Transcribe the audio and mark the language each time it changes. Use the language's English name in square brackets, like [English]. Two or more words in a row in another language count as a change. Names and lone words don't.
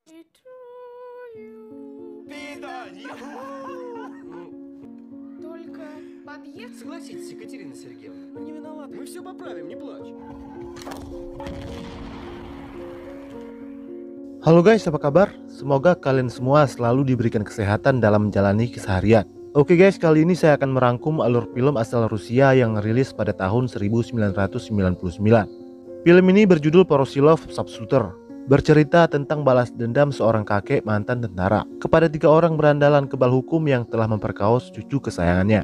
[English] to you. [Russian] Свидание. Только подъехал. Согласитесь, Екатерина Сергеевна, мы не виноваты. Мы все поправим, не плачь. [Indonesian] Halo guys, apa kabar? Semoga kalian semua selalu diberikan kesehatan dalam menjalani keseharian. Oke guys, kali ini saya akan merangkum alur film asal Rusia yang rilis pada tahun 1999. Film ini berjudul Voroshilov Sharpshooter, bercerita tentang balas dendam seorang kakek mantan tentara kepada 3 orang berandalan kebal hukum yang telah memperkaos cucu kesayangannya.